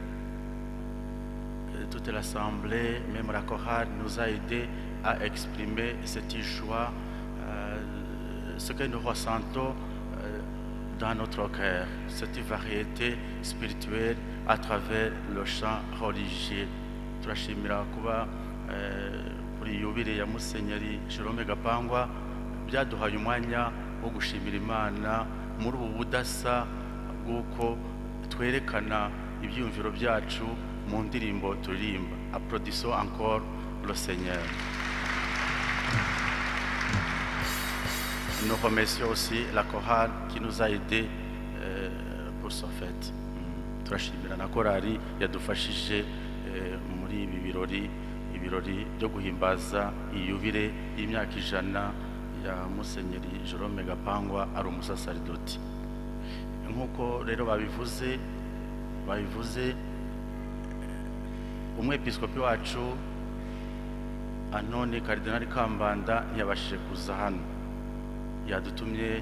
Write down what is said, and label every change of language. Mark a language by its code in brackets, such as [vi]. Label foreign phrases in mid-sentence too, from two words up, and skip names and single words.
[fr] Toute l'Assemblée, même la chorale, nous a aidés à exprimer cette joie, ce que nous ressentons dans notre cœur, cette variété spirituelle à travers le chant religieux. [rw] Turashimira kuba kuri yubile ya Musenyeri Jérôme Gapangwa byaduhaye umwanya wo gushimira Imana muri ubu budasa bw'uko twerekana ibyumviro byacu mu ndirimbo turirimba. [fr] Applaudissons encore le Seigneur. Nous remercions aussi la chorale qui nous a aidés pour ce fête. [rw] Turashimira na korali yadufashije muri ibi ibirori byo guhimbaza iyubire y'imyaka 100 ya Musenyeri Jérôme Gapangwa ari umusasaridoti. Nkuko rero babivuze umwepiskopi wacu Anone Cardinal Kambanda yabashije kuza hano, yadutumye